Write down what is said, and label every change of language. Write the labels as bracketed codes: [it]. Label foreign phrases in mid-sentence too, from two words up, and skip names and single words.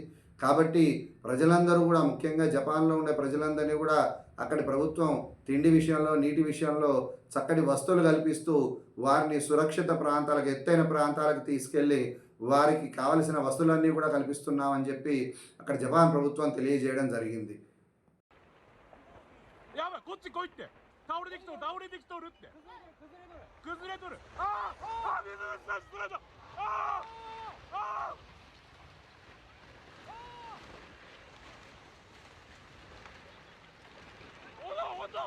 [te] కాబట్టి ప్రజలందరూ కూడా, ముఖ్యంగా జపాన్లో ఉండే ప్రజలందరినీ కూడా అక్కడి ప్రభుత్వం తిండి విషయంలో, నీటి విషయంలో చక్కటి వస్తువులు కల్పిస్తూ వారిని సురక్షిత ప్రాంతాలకు, ఎత్తైన ప్రాంతాలకు తీసుకెళ్ళి వారికి కావలసిన వస్తువులన్నీ కూడా కల్పిస్తున్నామని చెప్పి అక్కడ జపాన్ ప్రభుత్వం తెలియజేయడం జరిగింది. [ja] やばい、こっち来いって。倒れてきとる、倒れてきとるって。崩れとる。ああ、ああ、水差し取れた。ああ、ああ。おだ、おだ。